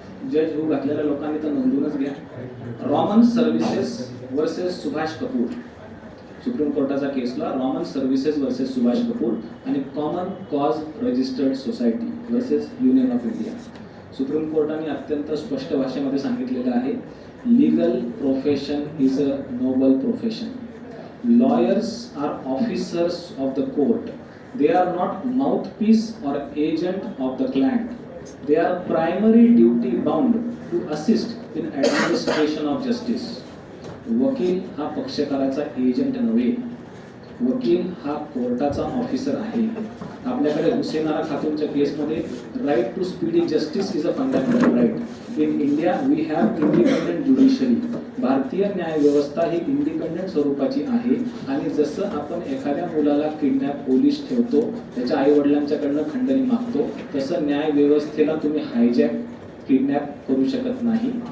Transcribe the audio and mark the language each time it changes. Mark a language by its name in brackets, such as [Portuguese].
[Marathi] जज होऊ घातलेल्या लोकांनी तर नोंदवूनच घ्या. Roman services versus Subhash Kapoor, supreme कोर्टाचा केस law, Roman services versus Subhash Kapoor, आणि common cause registered society versus union of India. Supreme कोर्टाने अत्यंत स्पष्ट भाषेमध्ये सांगितलेलं आहे, [English] Legal profession is a noble profession. Lawyers are officers of the court. They are not mouthpiece or agent of the client. They are primary duty bound to assist in administration of justice. [Marathi] वकील हा पक्षकाराचा agent नव्हे, वकील हा कोर्टाचा officer आहे. आपल्याकडे हुसेन आरा खातूनच्या केसमध्ये [English] Right to speedy justice is a fundamental right. In India we have independent judiciary. [Marathi] भारतीय न्याय व्यवस्था ही इंडिपेंडेंट स्वरूपाची आहे आणि जसं आपण एखाद्या मुलाला किडनॅप पोलीस ठेवतो, त्याच्या आई वडिलांच्याकडनं खंडणी मागतो, तसं न्याय व्यवस्थेला तुम्ही हायजॅक किडनॅप करू शकत नाही.